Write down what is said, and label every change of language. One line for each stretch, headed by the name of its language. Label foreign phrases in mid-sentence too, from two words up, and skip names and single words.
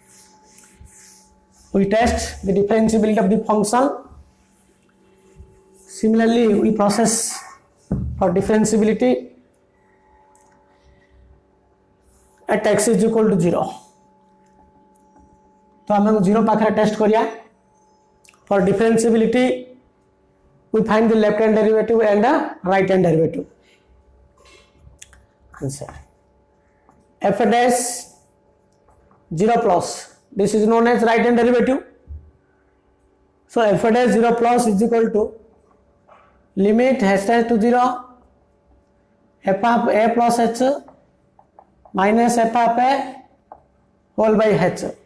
English: we test the differentiability of the function Similarly, we process for differentiability at x is equal to 0.
Odia: ତୋ ଆମ 0 ପାଖେ ଟେଷ୍ଟ କରିଆ.
English: For differentiability, we find the left hand derivative and the right hand derivative. Answer f dash 0 plus, this is known as right hand derivative. So f dash 0 plus is equal to limit h dash to 0 f of a plus h minus f of a whole by h.